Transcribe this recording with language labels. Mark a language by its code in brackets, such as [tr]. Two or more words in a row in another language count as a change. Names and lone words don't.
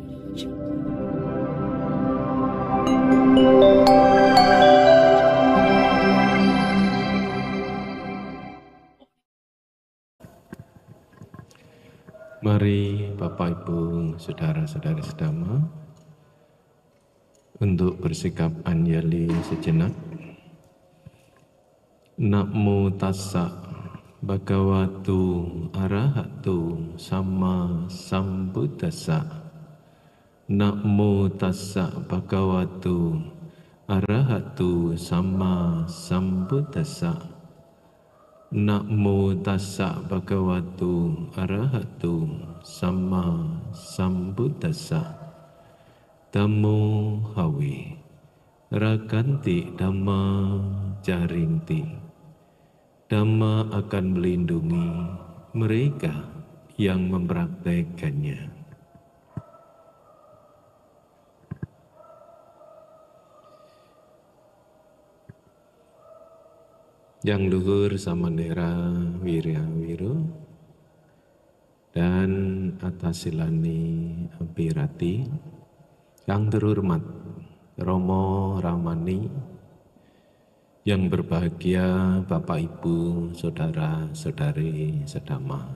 [id] Mari Bapak Ibu, Saudara-saudari sedama, untuk bersikap anjali sejenak. [pi] Namo tassa bhagavato arahato sama sambuddhassa. Namo tassa bhagavato arahato sama sambuddhassa. Namo tassa bhagavato arahato sama sambuddhassa. Dhammo hawe rakanti dhamma jarinti. [id] Dhamma akan melindungi mereka yang mempraktekannya. Yang luhur samanera Wiryawiro dan Atasilani Abirati, yang terhormat Romo Ramani, yang berbahagia Bapak Ibu, Saudara-saudari sedama.